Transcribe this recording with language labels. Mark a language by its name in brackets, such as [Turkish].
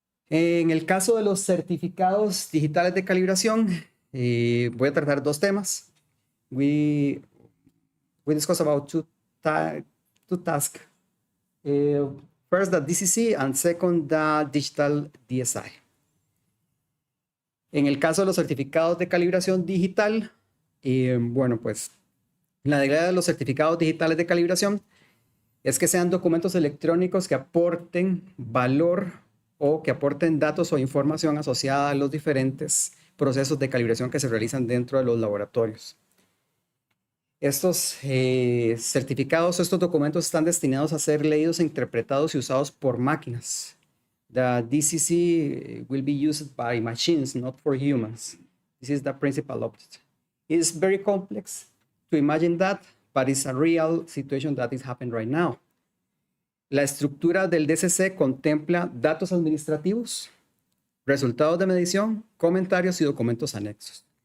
[Spanish] En el caso de los certificados digitales de calibración, voy a tratar 2 temas. [English] We discuss about two tasks. First, the DCC, and second, the digital DSI. [Spanish] En el caso de los certificados de calibración digital, bueno, pues la idea de los certificados digitales de calibración es que sean documentos electrónicos que aporten valor o que aporten datos o información asociada a los diferentes procesos de calibración que se realizan dentro de los laboratorios. Estos certificados, estos documentos están destinados a ser leídos, interpretados y usados por máquinas. [English] The DCC will be used by machines, not for humans. This is the principal object. It's very complex to imagine that, but it's a real situation that is happening right now. [Spanish] La estructura del DCC contempla datos administrativos, resultados de medición, comentarios y documentos anexos.